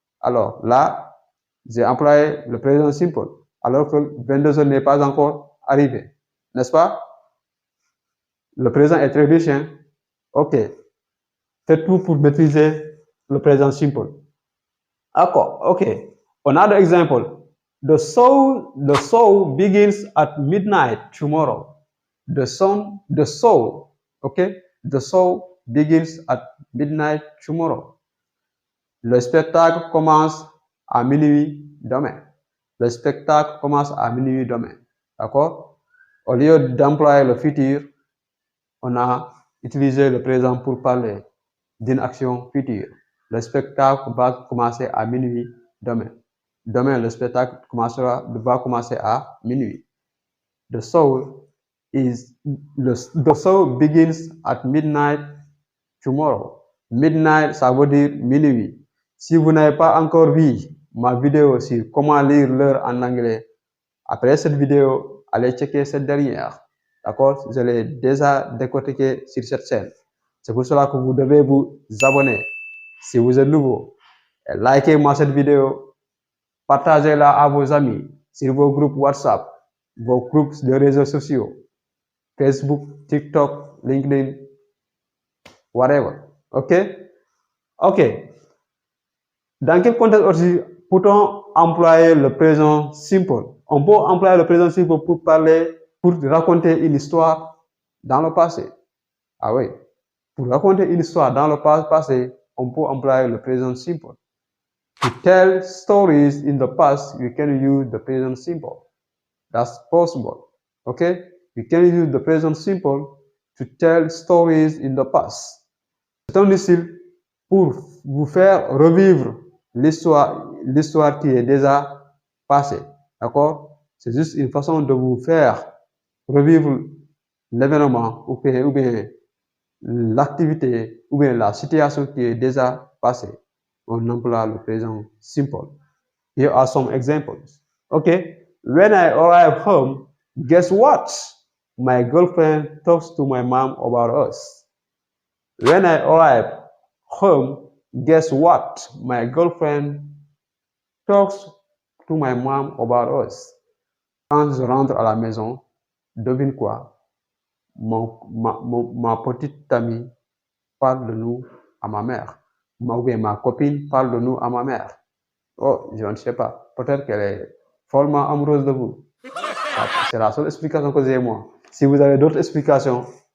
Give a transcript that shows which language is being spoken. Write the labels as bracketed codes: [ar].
[fr] Alors là, j'ai employé le présent simple, alors que 22 heures n'est pas encore arrivé. N'est-ce pas? Le présent est très riche, hein? OK. Faites tout pour maîtriser le présent simple. D'accord. OK. [en] Another example. The show begins at midnight tomorrow. The show, okay? The show begins at midnight tomorrow. [fr] Le spectacle commence à minuit demain. Le spectacle commence à minuit demain. D'accord? Au lieu d'employer le futur, on a utilisé le présent pour parler d'une action future. Le spectacle va commencer à minuit demain. Demain, le spectacle va commencer à minuit. [en] The show begins at midnight tomorrow. [fr] Midnight, ça veut dire minuit. Si vous n'avez pas encore vu ma vidéo sur comment lire l'heure en anglais, après cette vidéo, allez checker cette dernière. D'accord? Je l'ai déjà décortiqué sur cette chaîne. C'est pour cela que vous devez vous abonner. Si vous êtes nouveau, likez-moi cette vidéo, partagez-la à vos amis, sur vos groupes WhatsApp, vos groupes de réseaux sociaux, Facebook, TikTok, LinkedIn, whatever. OK? OK. Dans quel contexte aussi peut-on employer le présent simple? On peut employer le présent simple pour raconter une histoire dans le passé. Ah oui. Pour raconter une histoire dans le passé, on peut employer le présent simple. [en] To tell stories in the past, you can use the present simple. That's possible. Okay? You can use the present simple to tell stories in the past. [fr] C'est un style pour vous faire revivre l'histoire qui est déjà passée. D'accord? C'est juste une façon de vous faire revivre l'événement ou bien l'activité ou bien la situation qui est déjà passée. On emploie le présent simple. [en] Here are some examples. Okay. When I arrive home, guess what? My girlfriend talks to my mom about us. When I arrive home, guess what? My girlfriend talks to my mom about us. [fr] Quand je rentre à la maison, devine quoi? Ma petite amie parle de nous à ma mère. Ma copine parle de nous à ma mère. Oh, je ne sais pas. Peut-être qu'elle est follement amoureuse de vous. C'est la seule explication que j'ai moi. Si vous avez d'autres explications,